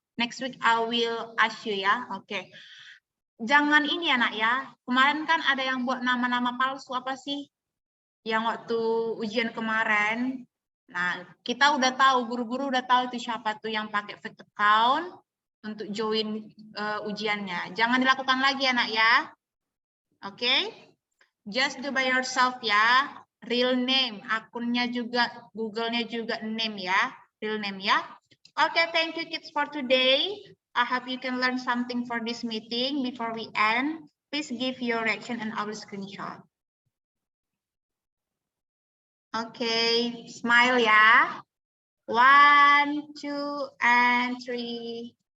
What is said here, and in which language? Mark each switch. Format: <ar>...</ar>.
<en>Next week I will ask you ya.</en> <id>Oke. Jangan ini ya nak ya. Kemarin kan ada yang buat nama-nama palsu apa sih? Yang waktu ujian kemarin. Nah, kita udah tahu, guru-guru udah tahu itu siapa tuh yang pakai fake account untuk join ujiannya. Jangan dilakukan lagi ya nak ya. Oke.</id> <en>Just do by yourself ya. Real name, akunnya juga, Google-nya juga name ya. Real name ya. Okay, thank you kids for today. I hope you can learn something for this meeting. Before we end, please give your reaction and I will screenshot. Okay, smile ya. 1, 2, and 3.</en>